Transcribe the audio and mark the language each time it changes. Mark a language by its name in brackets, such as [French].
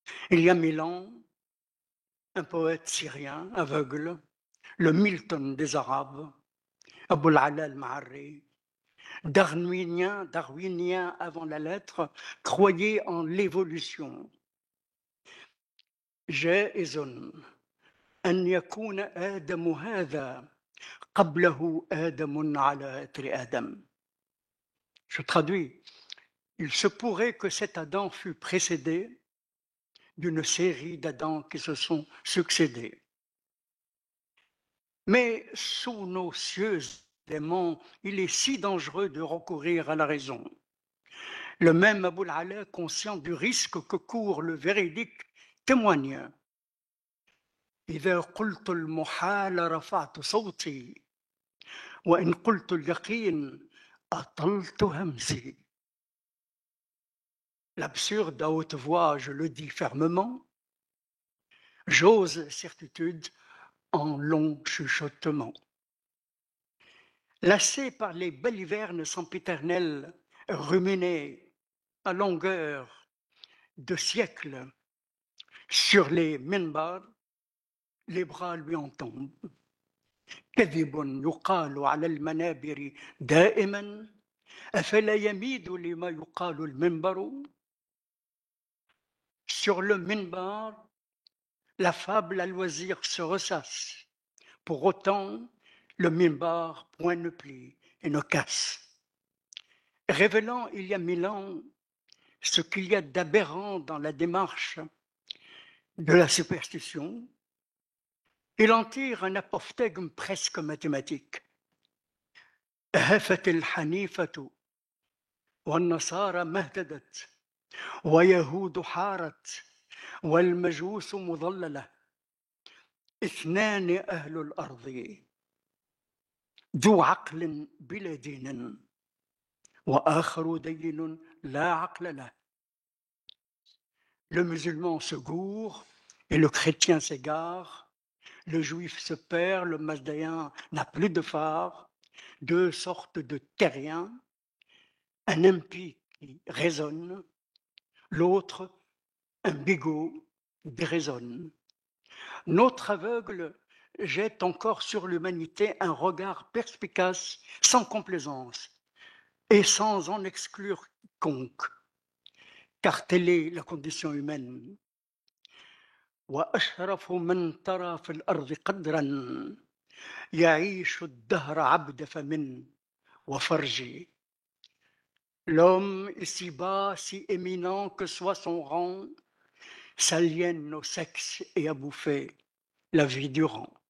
[French] Il y a 1000 ans, un poète syrien aveugle, le Milton des Arabes, Abou al-Ala al-Ma'arri, darwinien avant la lettre, croyait en l'évolution. [Arabic] جائز أن يكون آدم هذا قبله آدم على إثر آدم. [French] Je traduis. Il se pourrait que cet Adam fût précédé d'une série d'Adams qui se sont succédés. Mais sous nos cieux il est si dangereux de recourir à la raison. Le même Abou al-Ala, conscient du risque que court le véridique, témoigne. [Arabic] إذا قلت المحال رفعت صوتي وإن قلت اليقين أطلت همسي. [French] L'absurde à haute voix, je le dis fermement, j'ose certitude en long chuchotement. Lassé par les balivernes sempiternelles, ruminées à longueur de siècles sur les minbars, les bras lui en tombent. [Arabic] كذب يقال على المنابر دائما أفلا يميد لما يقال المنبر. [French] Sur le minbar, la fable à loisir se ressasse. Pour autant, le minbar point ne plie et ne casse. Révélant il y a 1000 ans ce qu'il y a d'aberrant dans la démarche de la superstition, il en tire un apophthegme presque mathématique. [Arabic] هفت الحنيفة والنصارى مهددت ويهود حارت والمجوس مضللة اثنان أهل الأرض ذو عقل بلا دين وآخر دين لا عقل له. [French] Le musulman se gourre et le chrétien s'égare, le juif se perd, le mazdéen n'a plus de phare, deux sortes de terriens, un impie qui raisonne, l'autre un bigot déraisonne. Notre aveugle jette encore sur l'humanité un regard perspicace, sans complaisance et sans en exclure quiconque, car telle est la condition humaine. [Arabic] وأشرف من ترى في الأرض قدرا يعيش الدهر عبد فم وفرج. [French] L'homme ici-bas, si éminent que soit son rang, s'aliène au sexe et à bouffer la vie durant.